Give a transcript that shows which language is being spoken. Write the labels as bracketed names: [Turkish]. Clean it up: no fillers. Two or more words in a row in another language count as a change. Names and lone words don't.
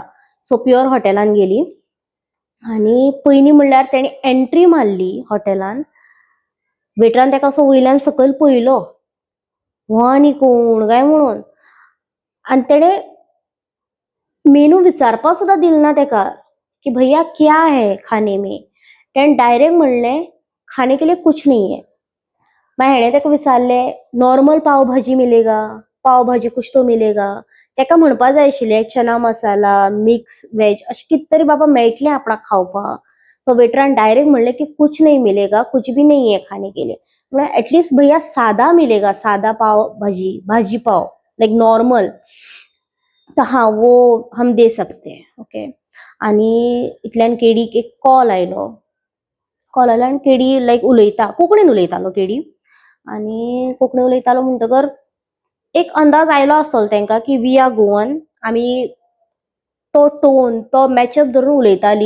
[Konkani] सो प्युअर हॉटेलान गेलीं. आनी पयलीं म्हणल्यार तेणी एंट्री मारली हॉटेलान. वेटरान तेका असो वयल्यान सकयल पळयलो, हो आनी कोण काय म्हणून. आनी तेणें मेनू विचारपा सुद्दां दिल ना तेका की [Hindi] भैया क्या है खाने में. [Konkani] तेणें डायरेक्ट म्हणलें [Hindi] खाने के लिए कुछ नहीं है. [Konkani] मागीर हेणें तेका विचारलें नॉर्मल [Hindi] पाव भाजी मिलेगा, पाव भाजी कुछ तो मिलेगा. [Konkani] तेका म्हणपा जाय आशिल्लें चना मसाला, मिक्स वेज अशें कितें तरी बाबा मेळटलें आपणाक खावपाक. तो वेटरान डायरेक्ट म्हणलें की [Hindi] कुछ नहीं मिलेगा, कुछ भी नहीं है खाने के लिए. म्हळ्यार एटलिस्ट भैया सादा मिलेगा, सादा पाव भाजी, भाजी पाव लायक नॉर्मल, तो हाँ वो हम दे सकते हैं. ओके. [Konkani] आनी इतल्यान केडीक एक कॉल आयलो. कॉल आयलो आनी केडी लायक उलयता, कोंकणीन उलयतालो केडी. आनी कोंकणी उलयतालो म्हणटकर एक अंदाज आयलो आसतलो तेंकां की [English] we are Goan. [Konkani] आमी तो टोन, तो मॅचअप धरून उलयतालीं.